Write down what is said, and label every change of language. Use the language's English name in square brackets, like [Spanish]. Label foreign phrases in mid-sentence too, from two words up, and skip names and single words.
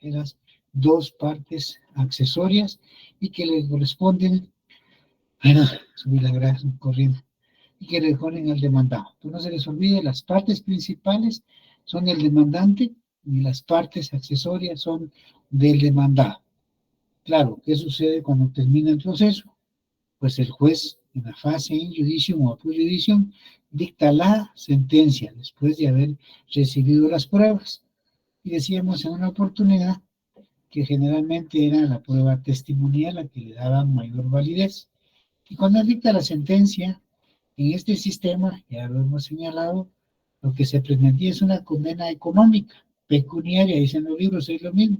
[Spanish] Las dos partes accesorias y que le corresponden, bueno, subir la grasa corriendo, y que le corresponden al demandado. Entonces no se les olvide, las partes principales son el demandante y las partes accesorias son del demandado. Claro, ¿qué sucede cuando termina el proceso? Pues el juez, en la fase [Latin] in judicium [Spanish] o [Latin] apud judicium, [Spanish] dicta la sentencia después de haber recibido las pruebas. Y decíamos en una oportunidad que generalmente era la prueba testimonial la que le daba mayor validez. Y cuando dicta la sentencia, en este sistema, ya lo hemos señalado, lo que se pretendía es una condena económica, pecuniaria, dicen los libros, es lo mismo.